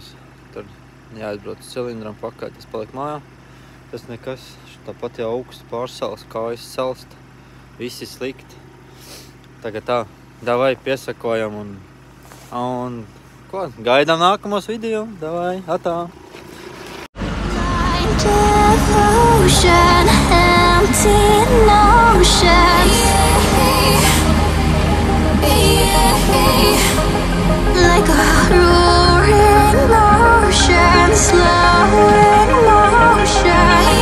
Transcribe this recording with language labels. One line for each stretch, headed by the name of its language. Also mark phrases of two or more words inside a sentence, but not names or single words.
Latvian: Tur jāizbrauc cilindram pakaļ, tas paliek mājā. Tas nekas, tāpat jau augsts pārsals, kājas salst. Visi slikti. Tagad tā, davai, piesakojam un ko? Gaidām nākamos video. Davai, atā!
English: Devotion, empty notions. Like a roaring ocean, slow in motion.